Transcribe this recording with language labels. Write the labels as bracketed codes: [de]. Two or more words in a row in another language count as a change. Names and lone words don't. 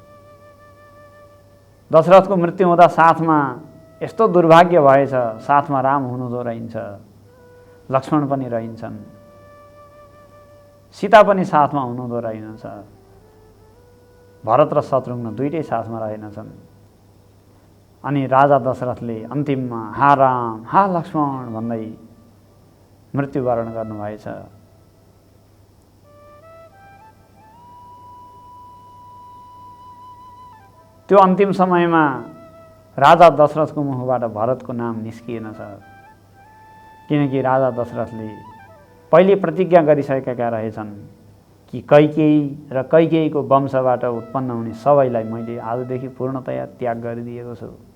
[ne] दशरथको मृत्यु हुँदा साथमा यस्तो दुर्भाग्य भएछ, साथमा राम हुनुहुँदो रहन्छ, लक्ष्मण पनि रहन्छन्, सीता पनि साथमा हुनुहुँदो रहेनछ। भरत र शत्रुघ्न दुईटै साथमा रहेनछन्। अनि राजा दशरथले अन्तिममा हा राम हा लक्ष्मण भन्दै मृत्युवरण गर्नुभएछ। त्यो अन्तिम समयमा राजा दशरथको मुखबाट भरतको नाम निस्किएन छ, किनकि राजा दशरथले पहिले प्रतिज्ञा गरिसकेका रहेछन् कि कैकेयी र कैकेयीको वंशबाट उत्पन्न हुने सबैलाई मैले आजदेखि पूर्णतया त्याग गरिदिएको छु।